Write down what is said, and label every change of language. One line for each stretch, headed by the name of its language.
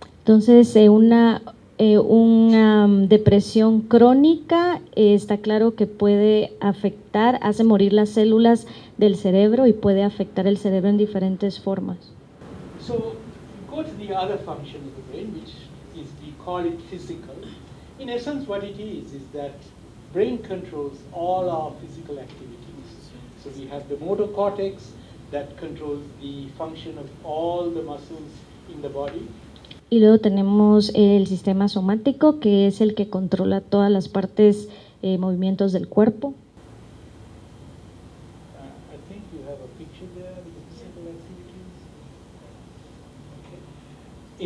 Spanish: Entonces, una depresión crónica está claro que puede afectar, hace morir las células del cerebro y puede afectar el cerebro en diferentes formas.
English: So, go to the other function of the brain, which is, we call it physical. In essence, what it is that brain controls all our physical activities. So we have the motor cortex that controls the function of all the muscles in the body.
Spanish: Y luego tenemos el sistema somático, que es el que controla todas las partes, movimientos del cuerpo.
English: I think you have a picture there with the physical activities. Okay.